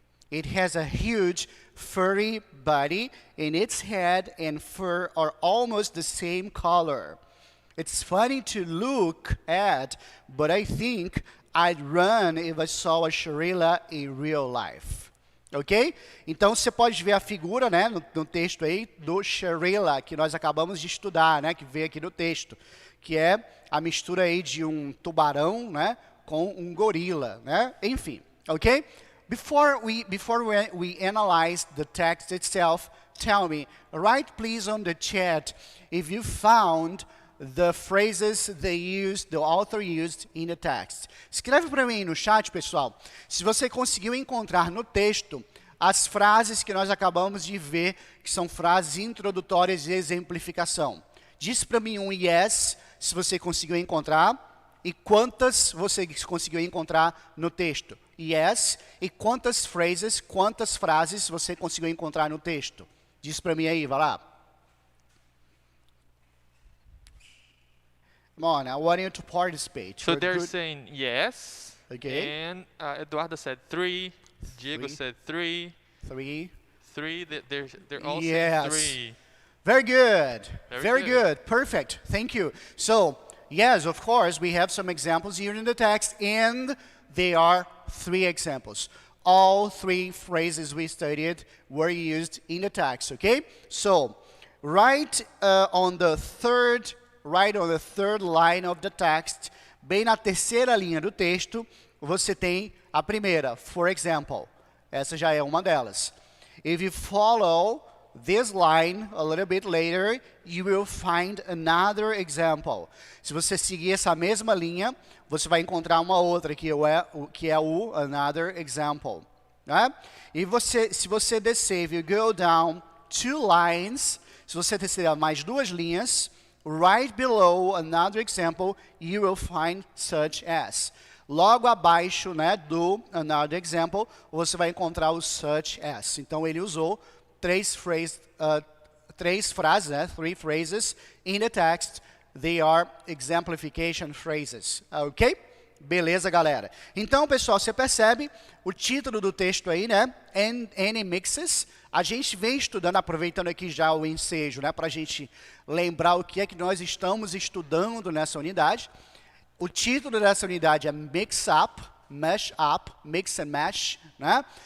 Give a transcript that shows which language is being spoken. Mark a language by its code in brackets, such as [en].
[en] It has a huge furry body, and its head and fur are almost the same color. It's funny to look at, but I think I'd run if I saw a sharila in real life. Ok? [pt] Então você pode ver a figura, né, no texto aí do sharila, que nós acabamos de estudar, né, que veio aqui no texto, que é a mistura aí de um tubarão, né, com um gorila, né? Enfim, [en] ok? Before we analyze the text itself, tell me, write please on the chat if you found the phrases the author used in the text. [pt] Escreve para mim no chat, pessoal, se você conseguiu encontrar no texto as frases que nós acabamos de ver, que são frases introdutórias de exemplificação. Diz para mim um yes, se você conseguiu encontrar, e quantas você conseguiu encontrar no texto. Yes, e quantas frases você conseguiu encontrar no texto. Diz para mim aí, vai lá. [en] Come on, I want you to participate. So they're saying yes. Okay. And Eduardo said 3. Diego said 3. 3. 3. They're all Yes. saying 3. Very good. Very good. good. Perfect. Thank you. So, yes, of course, we have some examples here in the text, and they are 3 examples. All 3 phrases we studied were used in the text, okay? So, right on the third line of the text, [pt] bem na terceira linha do texto, você tem a primeira, [en] for example. [pt] Essa já é uma delas. [en] If you follow this line a little bit later, you will find another example. [pt] Se você seguir essa mesma linha, você vai encontrar uma outra que é o [en] another example. [pt] Né? E se você descer, [en] if you go down 2 lines, [pt] se você descer mais 2 linhas, [en] right below another example, you will find such as. [pt] Logo abaixo, né, do [en] another example, [pt] você vai encontrar o [en] such as. [pt] Então ele usou 3 frases, né, [en] 3 phrases in the text. They are exemplification phrases. [pt] Ok? Beleza, galera? Então, pessoal, você percebe o título do texto aí, né? [en] Any mixes. [pt] A gente vem estudando, aproveitando aqui já o ensejo, né? Para a gente lembrar o que é que nós estamos estudando nessa unidade. O título dessa unidade é Mix Up, Mash Up, Mix and Mash, né?